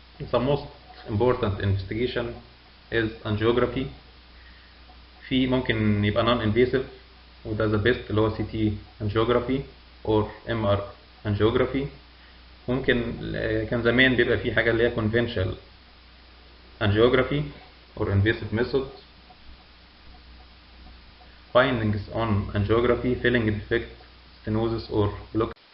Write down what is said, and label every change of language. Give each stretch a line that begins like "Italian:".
English: The most important investigation is angiography.
Arabic: في ممكن يبقى
English: non invasive وده the best
Arabic: اللي هو
English: CT angiography or MR angiography.
Arabic: ممكن كان زمان بيبقى في حاجة اللي هي
English: conventional angiography or invasive method. Findings on angiography: filling defect, stenosis or block.